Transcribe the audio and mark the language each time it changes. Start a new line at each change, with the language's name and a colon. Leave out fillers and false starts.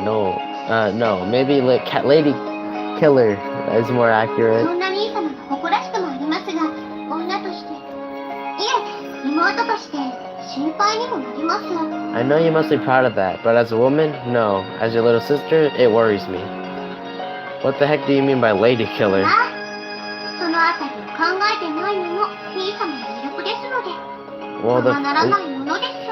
English: No, maybe cat lady killer is more accurate.
Japanese: そんな兄様が誇らしくもありますが、女として、いえ、妹として心配にもなります。
English: I know you must be proud of that, but as a woman, no. As your little sister, it worries me. What the heck do you mean by lady killer?
Japanese: あ、そのあたりを考えてないのも兄様の魅力ですので、ままならないものです。